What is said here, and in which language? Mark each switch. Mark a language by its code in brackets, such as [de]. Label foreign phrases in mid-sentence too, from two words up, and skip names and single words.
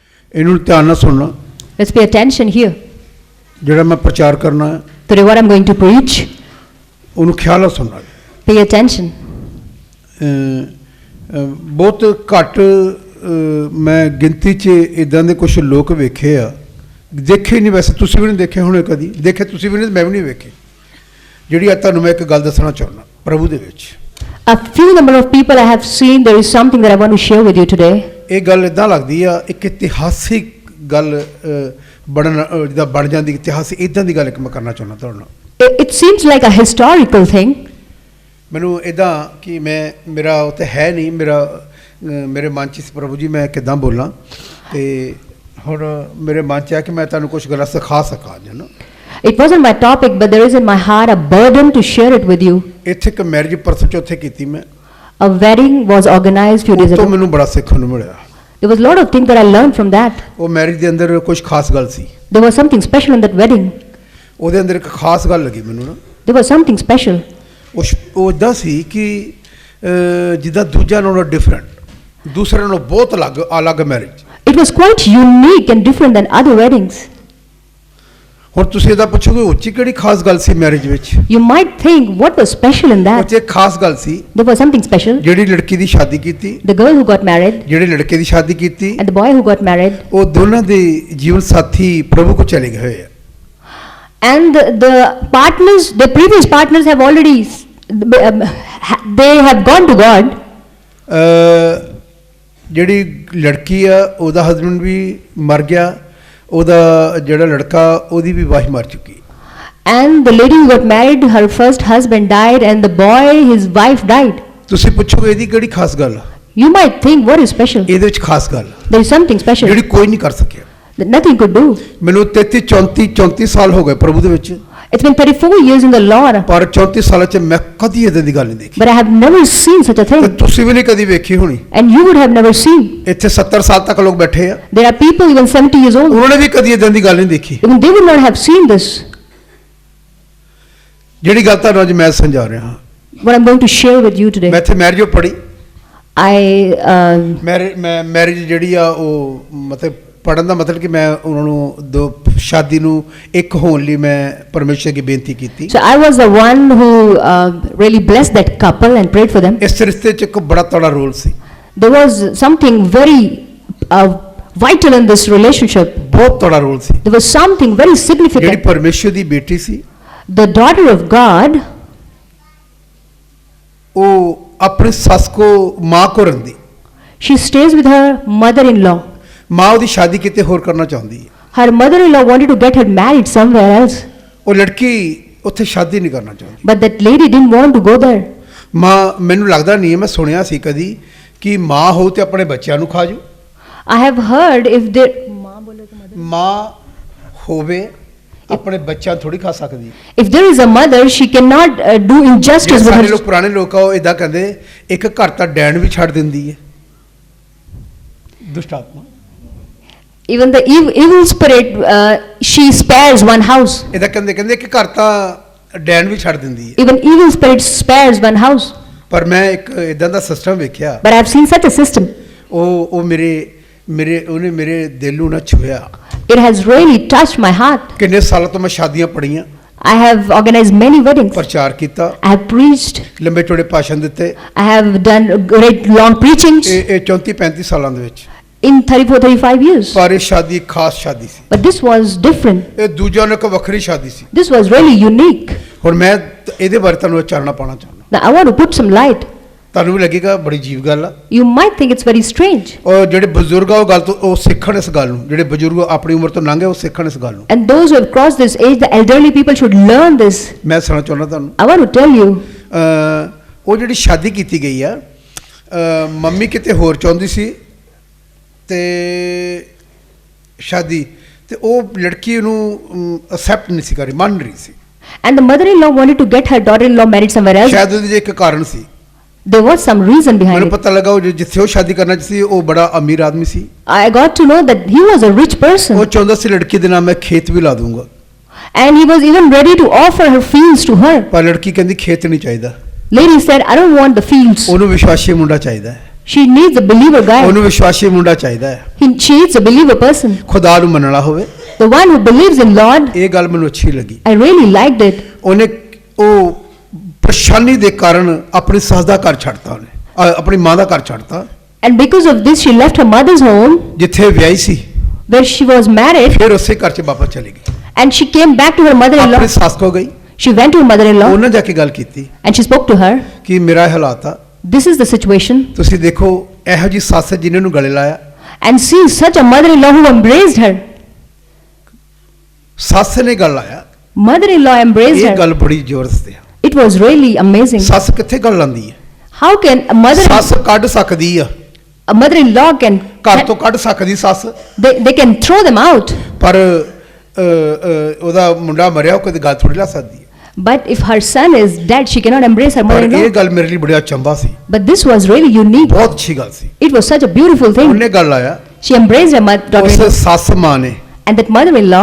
[pa] ਇਹਨੂੰ ਧਿਆਨ ਨਾਲ ਸੁਣਨਾ। [en] Let's pay attention here. [pa] ਜਿਹੜਾ ਮੈਂ ਪ੍ਰਚਾਰ ਕਰਨਾ ਹੈ [en] Today what I'm going to preach, [pa] ਉਹਨੂੰ ਖਿਆਲ ਨਾਲ ਸੁਣਨਾ। [en] pay attention. [pa] ਬਹੁਤ ਘੱਟ ਮੈਂ ਗਿਣਤੀ 'ਚ ਇਦਾਂ ਦੇ ਕੁਝ ਲੋਕ ਵੇਖੇ ਆ, ਦੇਖੇ ਨਹੀਂ, ਵੈਸੇ ਤੁਸੀਂ ਵੀ ਨਹੀਂ ਦੇਖੇ ਹੋਣੇ, ਕਦੀ ਦੇਖੇ ਤੁਸੀਂ ਵੀ ਨਹੀਂ, ਮੈਂ ਵੀ ਨਹੀਂ ਵੇਖੇ, ਜਿਹੜੀ ਅੱਜ ਤੁਹਾਨੂੰ ਮੈਂ ਇੱਕ ਗੱਲ ਦੱਸਣਾ ਚਾਹੁੰਦਾ ਪ੍ਰਭੂ ਦੇ ਵਿੱਚ। [en] A few number of people I have seen, there is something that I want to share with you today. [pa] ਇਹ ਗੱਲ ਇਦਾਂ ਲੱਗਦੀ ਆ ਇੱਕ ਇਤਿਹਾਸਿਕ ਗੱਲ ਜਿੱਦਾਂ ਬਣ ਜਾਂਦੀ, ਇਤਿਹਾਸ ਇਦਾਂ ਦੀ ਗੱਲ ਇੱਕ ਮੈਂ ਕਰਨਾ ਚਾਹੁੰਦਾ ਤੁਹਾਡੇ ਨਾਲ। [en] It seems like a historical thing. [pa] ਮੈਨੂੰ ਇਦਾਂ ਕਿ ਮੇਰਾ ਉੱਥੇ ਹੈ ਨਹੀਂ, ਮੇਰੇ ਮਨ 'ਚ ਸੀ ਪ੍ਰਭੂ ਜੀ ਮੈਂ ਕਿੱਦਾਂ ਬੋਲਾਂ, ਤੇ ਹੁਣ ਮੇਰੇ ਮਨ 'ਚ ਆ ਕਿ ਮੈਂ ਤੁਹਾਨੂੰ ਕੁਝ ਗੱਲਾਂ ਸਿਖਾ ਸਕਾਂ ਜੀ ਨਾ। [en] It wasn't my topic, but there is in my heart a burden to share it with you. [pa] ਇੱਥੇ ਇੱਕ ਮੈਰਿਜ ਪਰਸੋਂ ਚੌਥੇ ਕੀਤੀ ਮੈਂ। [en] A wedding was organized few days [pa] ਉਹ ਤੋਂ [en] ago. [pa] ਮੈਨੂੰ ਬੜਾ ਸਿੱਖਣ ਨੂੰ ਮਿਲਿਆ। [en] There was a lot of things that I learned from that. [pa] ਉਹ ਮੈਰਿਜ ਦੇ ਅੰਦਰ ਕੁਝ ਖਾਸ ਗੱਲ ਸੀ। [en] There was something special in that wedding. [pa] ਉਹਦੇ ਅੰਦਰ ਇੱਕ ਖਾਸ ਗੱਲ ਲੱਗੀ ਮੈਨੂੰ ਨਾ। [en] There was something special. [pa] ਉਹ ਇਦਾਂ ਸੀ ਕਿ ਜਿੱਦਾਂ ਦੂਜਿਆਂ ਨਾਲੋਂ ਡਿਫਰੈਂਟ, ਦੂਸਰਿਆਂ ਨਾਲੋਂ ਬਹੁਤ ਅਲੱਗ ਮੈਰਿਜ। [en] It was quite unique and different than other weddings. [pa] ਹੁਣ ਤੁਸੀਂ ਇਹਦਾ ਪੁੱਛੋਗੇ ਉੱਚੀ ਕਿਹੜੀ ਖਾਸ ਗੱਲ ਸੀ ਮੈਰਿਜ ਵਿੱਚ? [en] You might think what was special in that. [pa] ਉੱਚੀ ਇੱਕ ਖਾਸ ਗੱਲ ਸੀ। [en] There was something special. [pa] ਜਿਹੜੀ ਲੜਕੀ ਦੀ ਸ਼ਾਦੀ ਕੀਤੀ, [en] The girl who got married [pa] ਜਿਹੜੇ ਲੜਕੇ ਦੀ ਸ਼ਾਦੀ ਕੀਤੀ, [en] and the boy who got married, [pa] ਉਹ ਦੋਨਾਂ ਦੇ ਜੀਵਨ ਸਾਥੀ ਪ੍ਰਭੂ ਕੋ ਚਲੇ ਗਏ ਹੋਏ ਆ। [en] and the partners, the previous partners have already they have gone to God. [pa] ਜਿਹੜੀ ਲੜਕੀ ਆ ਉਹਦਾ ਹਸਬੰਡ ਵੀ ਮਰ ਗਿਆ, ਉਹਦਾ ਜਿਹੜਾ ਲੜਕਾ ਉਹਦੀ ਵੀ ਵਾਈਫ ਮਰ ਚੁੱਕੀ। [en] And the lady who got married, her first husband died, and the boy, his wife died. [pa] ਤੁਸੀਂ ਪੁੱਛੋਗੇ ਇਹਦੀ ਕਿਹੜੀ ਖਾਸ ਗੱਲ ਆ? [en] You might think, what is special? [pa] ਇਹਦੇ ਵਿੱਚ ਖਾਸ ਗੱਲ [en] There is something special [pa] ਜਿਹੜੀ ਕੋਈ ਨਹੀਂ ਕਰ ਸਕਿਆ। [en] that nothing could do. [pa] ਮੈਨੂੰ 34 ਸਾਲ ਹੋ ਗਏ ਪ੍ਰਭੂ ਦੇ ਵਿੱਚ, [en] It's been 34 years in the Lord, [pa] ਪਰ 34 ਸਾਲਾਂ 'ਚ ਮੈਂ ਕਦੀ ਇਦਾਂ ਦੀ ਗੱਲ ਨਹੀਂ ਦੇਖੀ, [en] but I have never seen such a [pa] ਤੇ [en] thing, [pa] ਤੁਸੀਂ ਵੀ ਨਹੀਂ ਕਦੀ ਵੇਖੀ ਹੋਣੀ। [en] and you would have never seen. [pa] ਇੱਥੇ 70 ਸਾਲ ਤੱਕ ਲੋਕ ਬੈਠੇ ਆ, [en] There are people even 70 years old, [pa] ਉਹਨਾਂ ਨੇ ਵੀ ਕਦੀ ਇਦਾਂ ਦੀ ਗੱਲ ਨਹੀਂ ਦੇਖੀ। [en] even they would not have seen this. [pa] ਜਿਹੜੀ ਗੱਲ ਤੁਹਾਨੂੰ ਅੱਜ ਮੈਂ ਸਮਝਾ ਰਿਹਾ ਹਾਂ, [en] What I'm going to share with you today. [pa] ਮੈਂ ਇੱਥੇ ਮੈਰਿਜ ਪੜ੍ਹੀ। [en] I [pa] ਮੈਰਿਜ ਜਿਹੜੀ ਆ ਉਹ ਮਤਲਬ ਪੜ੍ਹਨ ਦਾ ਮਤਲਬ ਕਿ ਮੈਂ ਉਹਨਾਂ ਨੂੰ ਸ਼ਾਦੀ ਨੂੰ ਇੱਕ ਹੋਣ ਲਈ ਮੈਂ ਪਰਮੇਸ਼ਰ ਅੱਗੇ ਬੇਨਤੀ ਕੀਤੀ। [en] So I was the one who really blessed that couple and prayed for them. [pa] ਇਸ ਰਿਸ਼ਤੇ 'ਚ ਇੱਕ ਬੜਾ ਤੜਾ ਰੋਲ ਸੀ। [en] There was something very vital in this relationship. [pa] ਬਹੁਤ ਤੜਾ ਰੋਲ ਸੀ। [en] There was something very [pa] ਜਿਹੜੀ [en] significant. [pa] ਪਰਮੇਸ਼ਰ ਦੀ ਬੇਟੀ ਸੀ, [en] The daughter of God, [pa] ਉਹ ਆਪਣੀ ਸੱਸ ਕੋ ਮਾਂ ਕੋ ਰਹਿੰਦੀ, [en] she stays with her mother-in-law. [pa] ਮਾਂ ਉਹਦੀ ਸ਼ਾਦੀ ਕਿਤੇ ਹੋਰ ਕਰਨਾ ਚਾਹੁੰਦੀ ਹੈ। [en] Her mother-in-law wanted to get her married somewhere else, [pa] ਉਹ ਲੜਕੀ ਉੱਥੇ ਸ਼ਾਦੀ ਨਹੀਂ ਕਰਨਾ ਚਾਹੁੰਦੀ। [en] but that lady didn't want to go there. [pa] ਮਾਂ, ਮੈਨੂੰ ਲੱਗਦਾ ਨਹੀਂ ਹੈ, ਮੈਂ ਸੁਣਿਆ ਸੀ ਕਦੀ ਕਿ ਮਾਂ ਹੋ ਤੇ ਆਪਣੇ ਬੱਚਿਆਂ ਨੂੰ ਖਾ ਜੂ। [en] I have heard if there [pa] ਮਾਂ ਹੋਵੇ ਆਪਣੇ ਬੱਚਿਆਂ ਥੋੜੀ ਖਾ ਸਕਦੀ। [en] if there is a mother, she cannot do injustice with [pa] ਸਾਡੇ [en] her. [pa] ਲੋਕ ਪੁਰਾਣੇ ਲੋਕ ਆ ਉਹ ਇਦਾਂ ਕਹਿੰਦੇ, ਇੱਕ ਘਰ ਤਾਂ ਡੈਣ ਵੀ ਛੱਡ ਦਿੰਦੀ ਹੈ, ਦੁਸ਼ਟ ਆਤਮਾ। [en] Even the evil spirit, she spares one house. [pa] ਇਦਾਂ ਕਹਿੰਦੇ ਕਿ ਘਰ ਤਾਂ ਡੈਣ ਵੀ ਛੱਡ ਦਿੰਦੀ ਹੈ। [en] Even evil spirit spares one house. [pa] ਪਰ ਮੈਂ ਇੱਕ ਇਦਾਂ ਦਾ ਸਿਸਟਮ ਵੇਖਿਆ, [en] But I've seen such a system. [pa] ਉਹ ਉਹਨੇ ਮੇਰੇ ਦਿਲ ਨੂੰ ਨਾ ਛੂਹਿਆ। [en] It has really touched my heart. [pa] ਕਿੰਨੇ ਸਾਲਾਂ ਤੋਂ ਮੈਂ ਸ਼ਾਦੀਆਂ ਪੜ੍ਹੀਆਂ, [en] I have organized many weddings. [pa] ਪ੍ਰਚਾਰ ਕੀਤਾ, [en] I have preached. [pa] ਲੰਬੇ ਚੌੜੇ ਭਾਸ਼ਣ ਦਿੱਤੇ। [en] I have done great long preachings [pa] ਇਹ 34-35 ਸਾਲਾਂ ਦੇ ਵਿੱਚ। [en] in 34-35 years. [pa] ਪਰ ਇਹ ਸ਼ਾਦੀ ਇੱਕ ਖਾਸ ਸ਼ਾਦੀ ਸੀ। [en] But this was different. [pa] ਇਹ ਦੂਜਿਆਂ ਨੂੰ ਇੱਕ ਵੱਖਰੀ ਸ਼ਾਦੀ ਸੀ। [en] This was really unique. [pa] ਹੁਣ ਮੈਂ ਇਹਦੇ ਬਾਰੇ ਤੁਹਾਨੂੰ ਚਾਨਣਾ ਪਾਉਣਾ ਚਾਹੁੰਦਾ। [en] Now I want to put some light. [pa] ਤੁਹਾਨੂੰ ਵੀ ਲੱਗੇਗਾ ਬੜੀ ਅਜੀਬ ਗੱਲ ਆ। [en] You might think it's very strange. [pa] ਔਰ ਜਿਹੜੇ ਬਜ਼ੁਰਗ ਆ ਉਹ ਗੱਲ ਤੋਂ ਉਹ ਸਿੱਖਣ ਇਸ ਗੱਲ ਨੂੰ, ਜਿਹੜੇ ਬਜ਼ੁਰਗ ਆਪਣੀ ਉਮਰ ਤੋਂ ਲੰਘੇ ਉਹ ਸਿੱਖਣ ਇਸ ਗੱਲ ਨੂੰ। [en] And those who have crossed this age, the elderly people should learn this. [pa] ਮੈਂ ਸੁਣਨਾ ਚਾਹੁੰਦਾ ਤੁਹਾਨੂੰ। [en] I want to tell you. [pa] ਉਹ ਜਿਹੜੀ ਸ਼ਾਦੀ ਕੀਤੀ ਗਈ ਆ, ਮੰਮੀ ਕਿਤੇ ਹੋਰ ਚਾਹੁੰਦੀ ਸੀ ਤੇ ਸ਼ਾਦੀ, ਤੇ ਉਹ ਲੜਕੀ ਨੂੰ ਅਸੈਪਟ ਨਹੀਂ ਸੀ ਕਰ ਰਹੀ, ਮੰਨ ਰਹੀ ਸੀ। [en] And the mother-in-law wanted to get her daughter-in-law married somewhere else. [pa] ਸ਼ਾਇਦ ਉਹਦੇ ਇੱਕ ਕਾਰਨ ਸੀ। [en] There was some reason behind [pa] ਮੈਨੂੰ [en] it. [pa] ਪਤਾ ਲੱਗਾ ਉਹ ਜਿੱਥੇ ਉਹ ਸ਼ਾਦੀ ਕਰਨਾ ਸੀ ਉਹ ਬੜਾ ਅਮੀਰ ਆਦਮੀ ਸੀ। [en] I got to know that he was a rich person. [pa] ਉਹ ਚਾਹੁੰਦਾ ਸੀ ਲੜਕੀ ਦੇ ਨਾਮ ਮੈਂ ਖੇਤ ਵੀ ਲਾ ਦੂੰਗਾ। [en] And he was even ready to offer her fields to her. [pa] ਪਰ ਲੜਕੀ ਕਹਿੰਦੀ ਖੇਤ ਨਹੀਂ ਚਾਹੀਦਾ, [en] Lady said, I don't want the fields. [pa] ਉਹਨੂੰ ਵਿਸ਼ਵਾਸੀ ਮੁੰਡਾ ਚਾਹੀਦਾ ਹੈ। [en] She needs a believer guy. [pa] ਉਹਨੂੰ ਵਿਸ਼ਵਾਸੀ ਮੁੰਡਾ ਚਾਹੀਦਾ ਹੈ, [en] She needs a believer person. [pa] ਖੁਦਾ ਨੂੰ ਮੰਨਣ ਵਾਲਾ ਹੋਵੇ। [en] The one who believes in Lord. [pa] ਇਹ ਗੱਲ ਮੈਨੂੰ ਅੱਛੀ ਲੱਗੀ। [en] I really liked it. [pa] ਉਹਨੇ ਉਹ ਪਰੇਸ਼ਾਨੀ ਦੇ ਕਾਰਨ ਆਪਣੀ ਸੱਸ ਦਾ ਘਰ ਛੱਡਤਾ, ਉਹਨੇ ਆਪਣੀ ਮਾਂ ਦਾ ਘਰ ਛੱਡਤਾ, [en] And because of this, she left her mother's home, [pa] ਜਿੱਥੇ ਵਿਆਹੀ ਸੀ, [en] where she was married, [pa] ਫਿਰ ਉਸੇ ਘਰ 'ਚ ਵਾਪਸ ਚਲੀ ਗਈ, [en] and she came back to her mother-in-law. [pa] ਆਪਣੀ ਸੱਸ ਕੋ ਗਈ, [en] She went to her mother-in-law, [pa] ਉਹਨਾਂ ਜਾ ਕੇ ਗੱਲ ਕੀਤੀ [en] and she spoke to her. [pa] ਕਿ ਮੇਰਾ ਇਹ ਹਾਲਾਤ ਆ, [en] This is the situation. [pa] ਤੁਸੀਂ ਦੇਖੋ ਇਹੋ ਜੀ ਸੱਸ ਜਿਨ੍ਹਾਂ ਨੂੰ ਗਲੇ ਲਾਇਆ, [en] And see such a mother-in-law who embraced her. [pa] ਸੱਸ ਨੇ ਗੱਲ ਲਾਇਆ, [en] Mother-in-law embraced [pa] ਇਹ [en] her. [pa] ਗੱਲ ਬੜੀ ਜ਼ਬਰਦਸਤ ਹੈ। [en] It was really amazing. [pa] ਸੱਸ ਕਿੱਥੇ ਗੱਲ ਲਾਂਦੀ ਹੈ? [en] How can [pa] ਸੱਸ ਕੱਢ ਸਕਦੀ ਆ, [en] a mother-in-law can, [pa] ਘਰ ਤੋਂ ਕੱਢ ਸਕਦੀ ਸੱਸ, [en] they can throw them out. [pa] ਪਰ ਉਹਦਾ ਮੁੰਡਾ ਮਰਿਆ, ਉਹ ਕਦੇ ਗੱਲ ਥੋੜੀ ਲਾ ਸਕਦੀ ਹੈ। [en] But if her son is dead, she cannot embrace her [pa] ਪਰ ਇਹ [en] mother-in-law. [pa] ਗੱਲ ਮੇਰੇ ਲਈ ਬੜਾ ਚੰਬਾ ਸੀ, [en] But this was really unique. [pa] ਬਹੁਤ ਅੱਛੀ ਗੱਲ ਸੀ। [en] It was such a beautiful thing. [pa] ਉਹਨੇ ਗੱਲ ਲਾਇਆ, [en] She embraced her [pa] ਉਸ [en] daughter-in-law. [pa] ਸੱਸ ਮਾਂ ਨੇ [en] And that mother-in-law,